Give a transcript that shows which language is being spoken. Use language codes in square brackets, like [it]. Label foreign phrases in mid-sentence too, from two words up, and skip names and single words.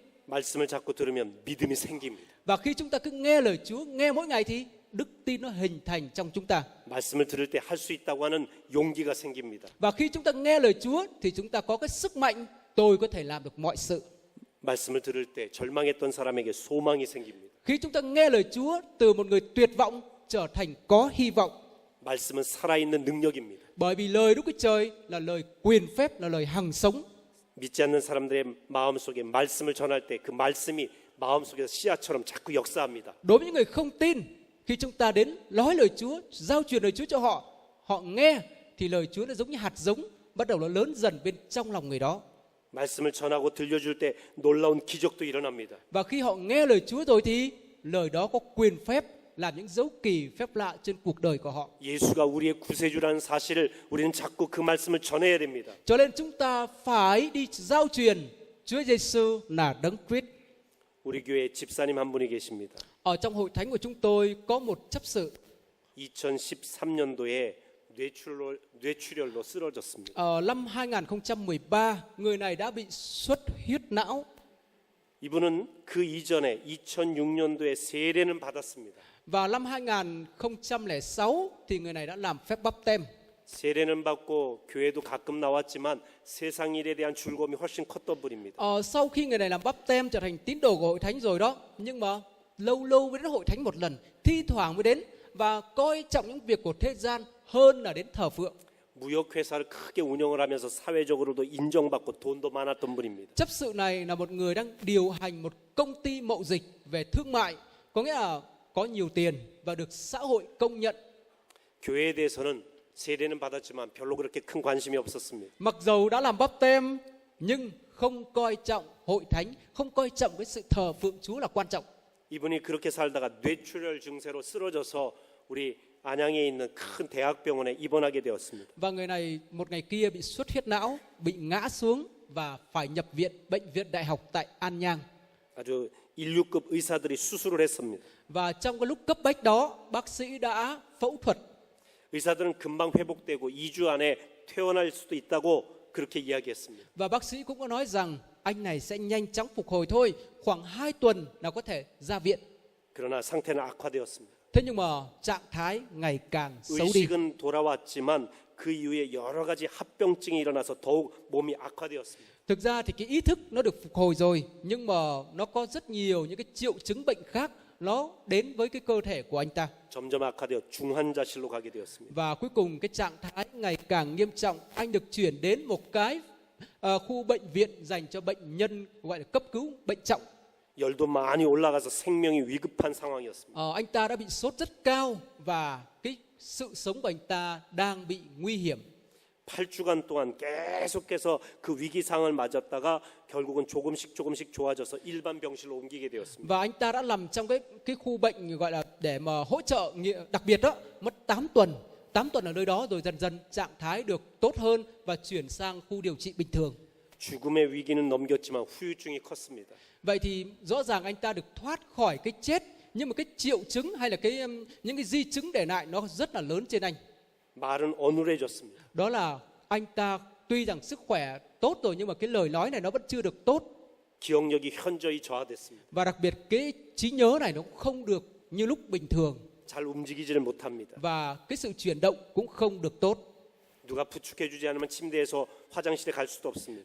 [ko] 말씀을 자꾸 들으면 믿음이 생깁니다. [vi] Và khi chúng ta cứ nghe lời Chúa, nghe mỗi ngày thì đức tin nó hình thành trong chúng ta. [ko] 말씀을 들을 때 할 수 있다고 하는 용기가 생깁니다. [vi] Và khi chúng ta nghe lời Chúa thì chúng ta có cái sức mạnh, tôi có thể làm được mọi sự. [ko] 말씀을 들을 때 절망했던 사람에게 소망이 생깁니다. [vi] Khi chúng ta nghe lời Chúa, từ một người tuyệt vọng trở thành có hy vọng. [ko] 말씀은 살아있는 능력입니다. [vi] Bởi vì lời Đức Chúa Trời là lời quyền phép, là lời hằng sống. [ko] 믿지 않는 사람들의 마음속에 말씀을 전할 때 그 말씀이 마음속에서 씨앗처럼 자꾸 역사합니다. [vi] Đối với những người không tin, khi chúng ta đến nói lời Chúa, giao truyền lời Chúa cho họ, họ nghe thì lời Chúa nó giống như hạt giống, bắt đầu nó lớn dần bên trong lòng người đó. [ko] 말씀을 전하고 들려줄 때 놀라운 기적도 일어납니다. [vi] Và khi họ nghe lời Chúa rồi thì lời đó có quyền phép làm những dấu kỳ phép lạ trên cuộc đời của họ. [ko] 예수가 우리의 구세주라는 사실을 우리는 자꾸 그 말씀을 전해야 됩니다. [vi] Cho nên chúng ta phải đi giao truyền Chúa Giêsu là đấng Christ. [ko] 우리 교회에 집사님 한 분이 계십니다. [vi] Ở trong hội thánh của chúng tôi có một chấp sự [ko] 2013년도에 뇌출혈로 쓰러졌습니다. [vi] ở năm 2013, người này đã bị xuất huyết não. [ko] 이분은 그 이전에 2006년도에 세례는 받았습니다. [vi] Và năm 2006 thì người này đã làm phép báp têm. [ko] 세례는 받고 교회도 가끔 나왔지만 세상 일에 대한 즐거움이 훨씬 컸던 분입니다. [vi] Sau khi người này làm báp têm trở thành tín đồ của hội thánh rồi đó, nhưng mà lâu lâu mới đến hội thánh một lần, thi thoảng mới đến và coi trọng những việc của thế gian hơn là đến thờ phượng. [ko] 무역 회사를 크게 운영을 하면서 사회적으로도 인정받고 돈도 많았던 분입니다. [vi] Chấp sự này là một người đang điều hành một công ty mậu dịch về thương mại, có nghĩa là có nhiều tiền và được xã hội công nhận. [ko] 교회에 대해서는 세례는 받았지만 별로 그렇게 큰 관심이 없었습니다. [vi] Mặc dầu đã làm báp têm nhưng không coi trọng hội thánh, không coi trọng cái sự thờ phượng Chúa là quan trọng. [ko] 이분이 그렇게 살다가 뇌출혈 증세로 쓰러져서 우리 안양에 있는 큰 대학병원에 입원하게 되었습니다. [vi] Và người này một ngày kia bị xuất huyết não, bị ngã xuống và phải nhập viện bệnh viện đại học tại An Nhang. [ko] 아주 인류급 의사들이 수술을 했습니다. [vi] Và trong cái lúc cấp bách đó, bác sĩ đã phẫu thuật. [ko] 의사들은 금방 회복되고 2주 안에 퇴원할 수도 있다고 그렇게 이야기했습니다. [vi] Và bác sĩ cũng có nói rằng anh này sẽ nhanh chóng phục hồi thôi, khoảng 2 tuần là có thể ra viện. [ko] 그러나 상태는 악화되었습니다. [vi] Thế nhưng mà trạng thái ngày càng xấu đi. [ko] 의식은 돌아왔지만 그 이후에 여러 가지 합병증이 일어나서 더욱 몸이 악화되었습니다. [vi] Thực ra thì cái ý thức nó được phục hồi rồi, nhưng mà nó có rất nhiều những cái triệu chứng bệnh khác nó đến với cái cơ thể của anh ta. [ko] 점점 악화되어 중환자실로 가게 되었습니다. [vi] Và cuối cùng cái trạng thái ngày càng nghiêm trọng, anh được chuyển đến một cái khu bệnh viện dành cho bệnh nhân gọi là cấp cứu bệnh trọng. [ko] 열도 많이 올라가서 생명이 위급한 상황이었습니다. [vi] Anh ta đã bị sốt rất cao và cái sự sống của anh ta đang bị nguy hiểm. [ko] 8주간 동안 계속해서 그 위기 상황을 맞았다가 결국은 조금씩 좋아져서 일반 병실로 옮기게 되었습니다. [vi] Và anh ta đã nằm trong cái khu bệnh gọi là để mà hỗ trợ đặc biệt đó, mất 8 tuần. 8 tuần ở nơi đó rồi dần dần trạng thái được tốt hơn và chuyển sang khu điều trị bình thường. [ko] 죽음의 위기는 넘겼지만 후유증이 컸습니다. [vi] Vậy thì rõ ràng anh ta được thoát khỏi cái chết, nhưng mà cái triệu chứng hay là những cái di chứng để lại nó rất là lớn trên anh. [ko] 말은 어눌해졌습니다. [vi] Đó là anh ta tuy rằng sức khỏe tốt rồi nhưng mà cái lời nói này nó vẫn chưa được tốt. [ko] 기억력이 현저히 저하됐습니다. [vi] Và đặc biệt cái trí nhớ này nó cũng không được như lúc bình thường. [ko] 잘 움직이지를 못합니다. [vi] Và cái sự chuyển động cũng không được tốt. [ko] 누가 부축해주지 않으면 침대에서 화장실에 갈 수도 없습니다.